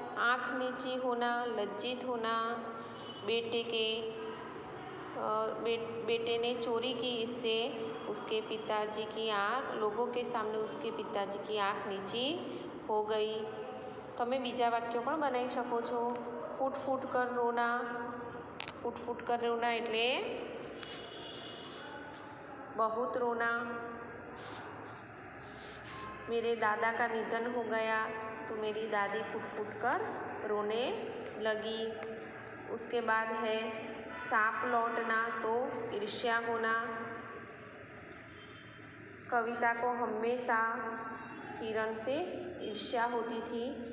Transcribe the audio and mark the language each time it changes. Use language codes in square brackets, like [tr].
[hi] आँख नीची होना, लज्जित होना. बेटे ने चोरी की, इससे उसके पिताजी की आँख, लोगों के सामने उसके पिताजी की आँख नीची हो गई. [gu] તમે બીજા વાક્યો પણ બનાવી શકો છો. [hi] ફૂટ ફૂટ કર રોના. ફૂટ ફૂટ કર રોના [gu] એટલે [hi] बहुत रोना. मेरे दादा का निधन हो गया, तो मेरी दादी फूट फूट कर रोने लगी. उसके बाद है सांप लौटना, तो ईर्ष्या होना. कविता को हमेशा किरण से ईर्ष्या होती थी.